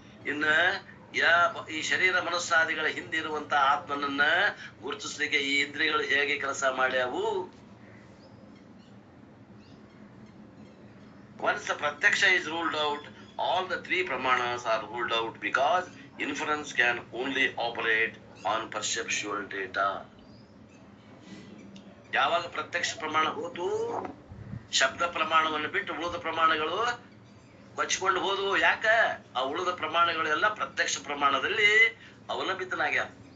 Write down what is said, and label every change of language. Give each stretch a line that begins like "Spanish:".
Kannada: ಇನ್ನ ಈ ಶರೀರ ಮನಸ್ಸಾದಿಗಳ ಹಿಂದಿರುವಂತ ಆತ್ಮನನ್ನ ಗುರುತಿಸ್ಲಿಕ್ಕೆ ಈ ಇಂದ್ರಿಯಗಳು ಹೇಗೆ ಕೆಲಸ ಮಾಡ್ಯಾವು?
English: Once the pratyaksha is ruled out, all the 3 pramanas are ruled out because inference can only operate on perceptual data.
Kannada: ಯಾವಾಗ ಪ್ರತ್ಯಕ್ಷ ಪ್ರಮಾಣ ಹೋತು, ಶಬ್ದ ಪ್ರಮಾಣವನ್ನು ಬಿಟ್ಟು ಉಳಿದ ಪ್ರಮಾಣಗಳು ಬಚ್ಚಿಕೊಂಡು ಹೋದವು. ಯಾಕ? ಆ ಉಳಿದ ಪ್ರಮಾಣಗಳೆಲ್ಲ ಪ್ರತ್ಯಕ್ಷ ಪ್ರಮಾಣದಲ್ಲಿ ಅವಲಂಬಿತನಾಗ್ಯಾವ.